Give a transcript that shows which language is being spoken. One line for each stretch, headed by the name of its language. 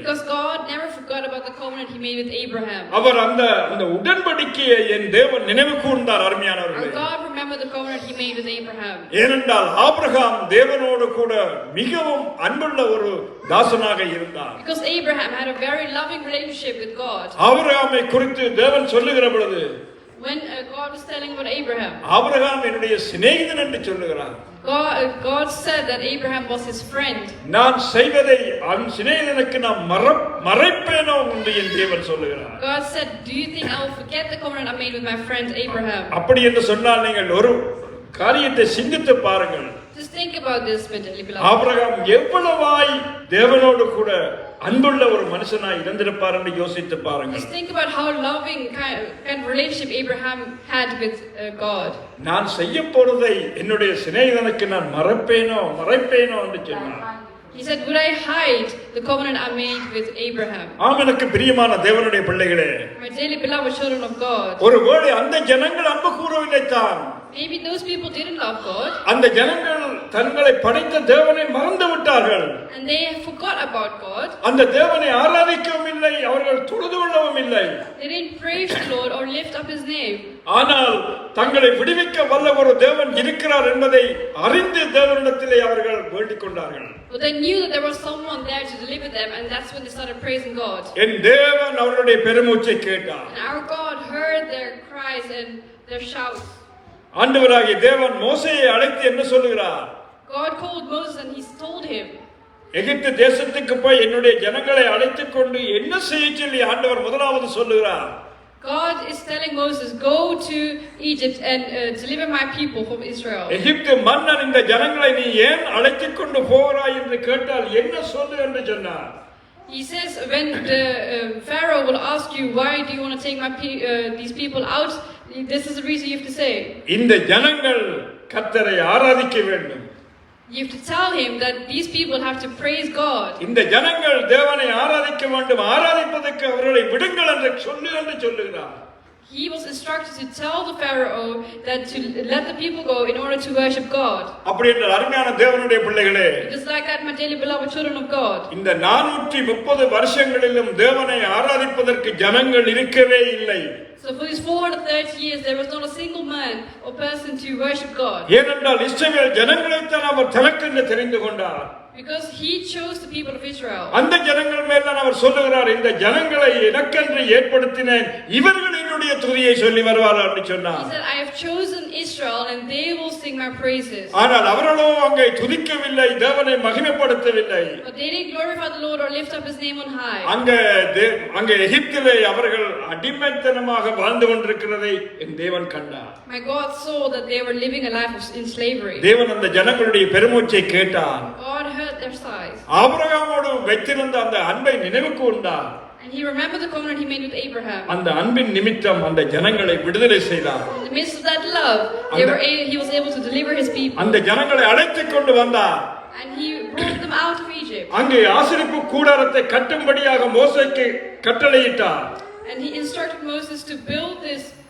English: Because God never forgot about the covenant He made with Abraham.
Tamil: அவர் அந்த உடன்படிக்கையை என் தேவன் நினைவு கூர்ந்தார். அருமையானவர்களே,
English: God remembered the covenant He made with Abraham.
Tamil: ஏனென்றால் ஆபிரகாம் தேவனோடு கூட மிகவும் அன்புள்ள ஒரு தாசனாக இருந்தார்.
English: Because Abraham had a very loving relationship with God.
Tamil: ஆபிரகாமை குறித்து தேவன் சொல்லுகிற பொழுது,
English: when God was telling about Abraham,
Tamil: Abraham என்னுடைய சிநேகிதன் என்று சொல்லுகிறார்.
English: God said that Abraham was his friend.
Tamil: நான் செய்வதை அவன் சிநேகிதனுக்கு நான் மறைப்பேனோ என்று என் தேவன் சொல்லுகிறார்.
English: God said, do you think I will forget the covenant I made with my friend Abraham?
Tamil: அப்படி என்று சொன்னால் நீங்கள் ஒரு காரியத்தை சிந்தித்து பாருங்கள்.
English: Just think about this mentally, beloved.
Tamil: Abraham எவ்வளவாய் தேவனோடு கூட அன்புள்ள ஒரு மனுஷனாய் இருந்திருப்பார் என்று யோசித்து பாருங்கள்.
English: Just think about how loving kind of relationship Abraham had with God.
Tamil: நான் செய்ய போறதை என்னுடைய சிநேகிதனுக்கு நான் மறைப்பேனோ என்று சொன்னார்.
English: He said, would I hide the covenant I made with Abraham?
Tamil: ஆம், எனக்கு பிரியமான தேவனுடைய பிள்ளைகளே,
English: My dearly beloved children of God,
Tamil: ஒருவேளை அந்த ஜனங்கள் அன்பு கூறவில்லை தான்,
English: maybe those people didn't love God,
Tamil: அந்த ஜனங்கள் தங்களை படைத்த தேவனை மறந்து விட்டார்கள்.
English: and they forgot about God.
Tamil: அந்த தேவனை ஆராதிக்கவும் இல்லை, அவர்கள் தொழுது கொள்ளவும் இல்லை.
English: They didn't praise the Lord or lift up His name.
Tamil: ஆனால் தங்களை விடுவிக்க வல்ல ஒரு தேவன் இருக்கிறார் என்பதை அறிந்து தேவனிடத்திலே அவர்கள் வேண்டிக் கொண்டார்கள்.
English: But they knew that there was someone there to deliver them, and that's when they started praising God.
Tamil: என் தேவன் அவருடைய பெருமூச்சை கேட்டார்.
English: And our God heard their cries and their shouts.
Tamil: ஆண்டவராகிய தேவன் மோசேயை அழைத்து என்ன சொல்லுகிறார்?
English: God called Moses and He told him,
Tamil: எகிப்து தேசத்துக்கு போய் என்னுடைய ஜனங்களை அழைத்துக் கொண்டு என்ன செய்ய சொல்லி ஆண்டவர் முதலாவது சொல்லுகிறார்.
English: God is telling Moses, go to Egypt and deliver my people from Israel.
Tamil: எகிப்து மன்னன் இந்த ஜனங்களை நீ ஏன் அழைத்துக் கொண்டு போகிறாய் என்று கேட்டால் என்ன சொல்லு என்று சொன்னார்.
English: He says, when the Pharaoh will ask you, why do you want to take these people out, this is the reason you have to say.
Tamil: இந்த ஜனங்கள் கர்த்தரை ஆராதிக்க வேண்டும்.
English: You have to tell him that these people have to praise God.
Tamil: இந்த ஜனங்கள் தேவனை ஆராதிக்க வேண்டும், ஆராதிப்பதற்கு அவர்களை விடுங்கள் என்று சொல்லுகிறார்.
English: He was instructed to tell the Pharaoh that to let the people go in order to worship God.
Tamil: அப்படி என்ற அருமையான தேவனுடைய பிள்ளைகளே,
English: Just like that, my dearly beloved children of God.
Tamil: இந்த 430 வருஷங்களிலும் தேவனை ஆராதிப்பதற்கு ஜனங்கள் இருக்கவே இல்லை.
English: So for these 430 years, there was not a single man or person to worship God.
Tamil: ஏனென்றால் இஸ்ரவேல் ஜனங்களைத்தான் அவர் தனக்கென்று தெரிந்து கொண்டார்.
English: Because He chose the people of Israel.
Tamil: அந்த ஜனங்கள் மேல் அவர் சொல்லுகிறார், இந்த ஜனங்களை எனக்கென்று ஏற்படுத்தினேன், இவர்கள் என்னுடைய துதியை சொல்லி வருவார்கள் என்று சொன்னார்.
English: He said, I have chosen Israel and they will sing my praises.
Tamil: ஆனால் அவர்களோ அங்கே துதிக்கவில்லை, தேவனை மகிமைப்படுத்தவில்லை.
English: But they didn't glorify the Lord or lift up His name on high.
Tamil: அங்கே எகிப்திலே அவர்கள் அடிமைத்தனமாக வாழ்ந்து கொண்டிருக்கிறதை என் தேவன் கண்டார்.
English: My God saw that they were living a life in slavery.
Tamil: தேவன் அந்த ஜனங்களுடைய பெருமூச்சை கேட்டார்.
English: God heard their sighs.
Tamil: ஆபிரகாமோடு வைத்திருந்த அந்த அன்பை நினைவு கூர்ந்தார்.
English: And He remembered the covenant He made with Abraham.
Tamil: அந்த அன்பின் நிமித்தம் அந்த ஜனங்களை விடுதலை செய்தார்.
English: In the midst of that love, He was able to deliver His people.
Tamil: அந்த ஜனங்களை அழைத்துக் கொண்டு வந்தார்.
English: And He brought them out of Egypt.
Tamil: அங்கே ஆசரிப்பு கூடாரத்தை கட்டும்படியாக மோசேக்கு கட்டளையிட்டார்.
English: And He instructed Moses to build this